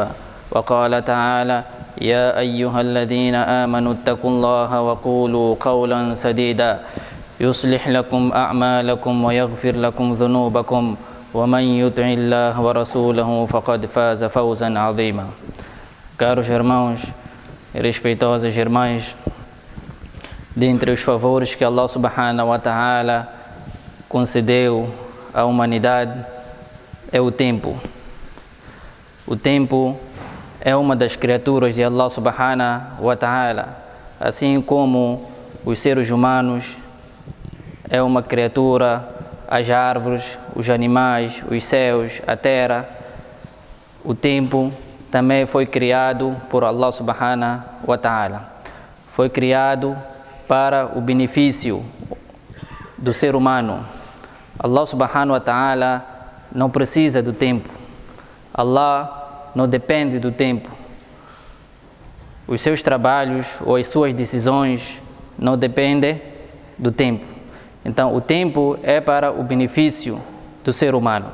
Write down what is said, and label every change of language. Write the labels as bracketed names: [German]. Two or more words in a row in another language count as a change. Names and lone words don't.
[Arabic] وقال تعالى: يا أيها الذين آمنوا اتقوا الله وقولوا قولا سديدا يصلح لكم أعمالكم ويغفر لكم ذنوبكم ومن يطع الله ورسوله فقد فاز فوزا عظيما. [Portuguese] Caros irmãos e respeitosas irmãs, dentre os favores que Allah [Arabic] سبحانه وتعالى [Portuguese] concedeu à humanidade é o tempo. O tempo é uma das criaturas de Allah [Arabic] سبحانه وتعالى, [Portuguese] assim como os seres humanos é uma criatura, as árvores, os animais, os céus, a terra. O tempo também foi criado por Allah [Arabic] سبحانه وتعالى. [Portuguese] Foi criado para o benefício do ser humano. Allah [Arabic] سبحانه وتعالى [Portuguese] não precisa do tempo. Allah não depende do tempo. Os seus trabalhos ou as suas decisões não dependem do tempo. Então, o tempo é para o benefício do ser humano.